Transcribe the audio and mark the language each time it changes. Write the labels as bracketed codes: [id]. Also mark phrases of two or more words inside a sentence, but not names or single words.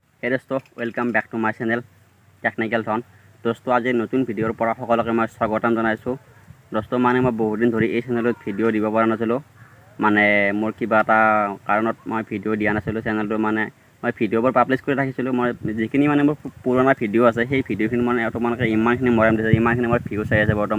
[en] Hey दोस्तों, welcome back to my channel टेक्निकल धन। [hi] दोस्तों आज [as] नতুन ভিডিঅ'ৰ পৰা সকলোকে মই স্বাগতম জনাইছোঁ। दोस्तों মানে মই বহুত দিন ধৰি এই চেনেলত ভিডিঅ' দিব পৰা নাছিলোঁ। মানে মোৰ কিবা এটা কাৰণত মই ভিডিঅ' দিয়া নাছিলোঁ। চেনেলটো মানে মই ভিডিঅ'বোৰ পাব্লিছ কৰি ৰাখিছিলোঁ। মই যিখিনি মানে মোৰ পুৰণা ভিডিঅ' আছে সেই ভিডিঅ'খিনি মানে তোমালোকে ইমানখিনি মৰম দিছে, ইমানখিনি মোৰ ভিউজ আহি আছে বৰ্তমান।